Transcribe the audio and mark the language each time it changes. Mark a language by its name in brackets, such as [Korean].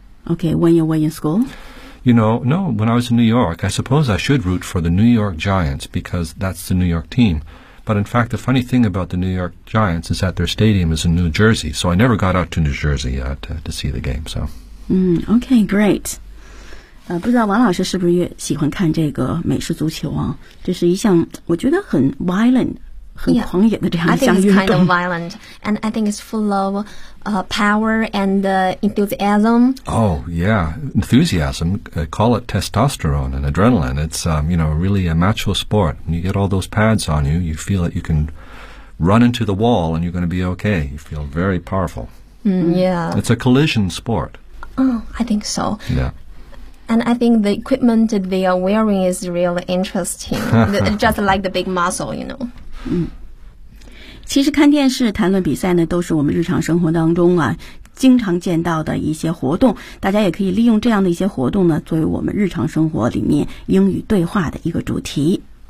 [English] Okay, when you were in school? You know, no, when I was in New York, I suppose I should root for the New York Giants because that's the New York team. But in fact, the funny thing about the New York Giants is that their stadium is in New Jersey, so I never got out to New Jersey to see the game. So. Okay, great. [Chinese] 不知道王老师是不是也喜欢看这个美式足球啊？这是一项我觉得很 violent。 [English] Yeah, [Chinese] 很狂野的这样一项运动。 [English] I think it's kind of violent, and I think it's full of power and enthusiasm. Oh, yeah, enthusiasm. Call it testosterone and adrenaline. It's, you know, really a macho sport. When you get all those pads on you, you feel that you can run into the wall and you're going to be okay. You feel very powerful. Yeah. It's a collision sport. Oh, I think so. Yeah. And I think the equipment they are wearing is really interesting, just like the big muscle, you know. [Chinese] 其实看电视谈论比赛呢，都是我们日常生活当中啊经常见到的一些活动。大家也可以利用这样的一些活动呢，作为我们日常生活里面英语对话的一个主题。